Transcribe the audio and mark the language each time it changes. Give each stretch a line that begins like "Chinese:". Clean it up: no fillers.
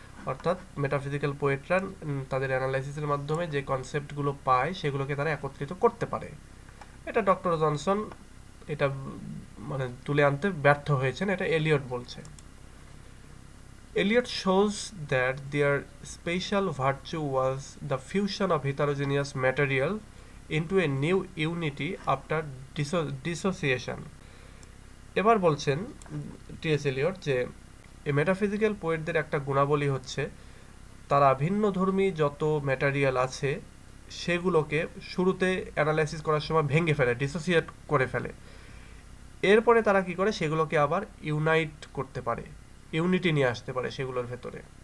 Bangla: অর্থাৎ মেটাফিজিক্যাল পোয়েটরা তাদের অ্যানালাইসিসের মাধ্যমে যে কনসেপ্টগুলো পায় সেগুলোকে তারা একত্রিত করতে পারে। এটা ডক্টর জনসন এটা মানে তুলে আনতে ব্যর্থ হয়েছেন, এটা এলিয়ট বলছে।
English: Elliot shows that their special virtue was the fusion of heterogeneous material into a new unity after dissociation.
Bangla: এবার বলছেন টি.এস. এলিয়ট যে এই মেটাফিজিক্যাল পোয়েটদের একটা গুণাবলী হচ্ছে তারা ভিন্নধর্মী যত ম্যাটেরিয়াল আছে সেগুলোকে শুরুতে অ্যানালাইসিস করার সময় ভেঙে ফেলে, ডিসোসিয়েট করে ফেলে। এরপরে তারা কি করে, সেগুলোকে আবার ইউনাইট করতে পারে, ইউনিটি নিয়ে আসতে পারে সেগুলোর ভেতরে।